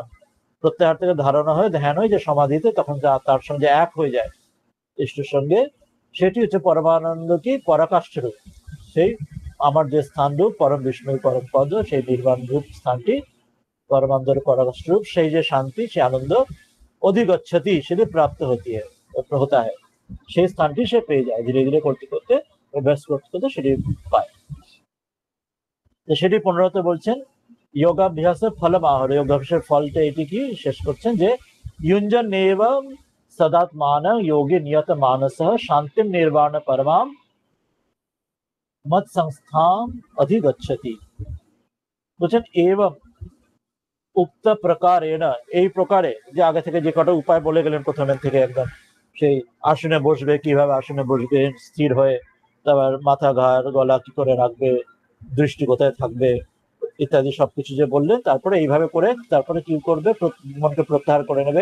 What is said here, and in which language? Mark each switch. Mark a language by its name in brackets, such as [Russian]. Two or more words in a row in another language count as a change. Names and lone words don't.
[Bangla] প্রত্যাহার থেকে ধারণা হয়, ধ্যান হয়, যে সমাধিতে তখন তার সঙ্গে এক হয়ে যায় ইষ্টের সঙ্গে, সেটি হচ্ছে পরমানন্দ কি পরাকাষ্ঠ রূপ, সেই আমার যে স্থান রূপ পরম বিষ্ণুর পরম পদ, সেই নির্বাণ রূপ স্থানটি পরমানন্দের পরাকাষ্ঠ রূপ, সেই যে শান্তি, সে আনন্দ অধিগচ্ছতি, সেটি [Hindi] प्राप्त होता है, [Bangla] সেই স্থানটি সে পেয়ে যায় ধীরে ধীরে, করতে করতে, অভ্যাস করতে করতে সেটি পায়। সেটি 15তে বলছেন যোগাভ্যাসের ফলম আহর, যোগাভ্যাসের ফলটা এটি কি শেষ করছেন, যে [Sanskrit] युञ्जन एवं सदात्मानं योगी नियत मानसः शान्तिं निर्वाण परमां मत संस्थाम अधिगच्छति। [Bangla] বলছেন এবং [Sanskrit] উক্ত প্রকারেণ, [Bangla] এই প্রকারে, যে আগে থেকে যে কটা উপায় বলে গেলেন প্রথমের থেকে একদম, সেই আসনে বসবে, কিভাবে আসনে বসবে স্থির হয়ে, তারপর মাথা, ঘাড়, গলা কি করে রাখবে, দৃষ্টি কোথায় থাকবে, ইত্যাদি সবকিছু যে বললেন, তারপরে এইভাবে করে তারপরে কি করবে, মনকে প্রত্যাহার করে নেবে।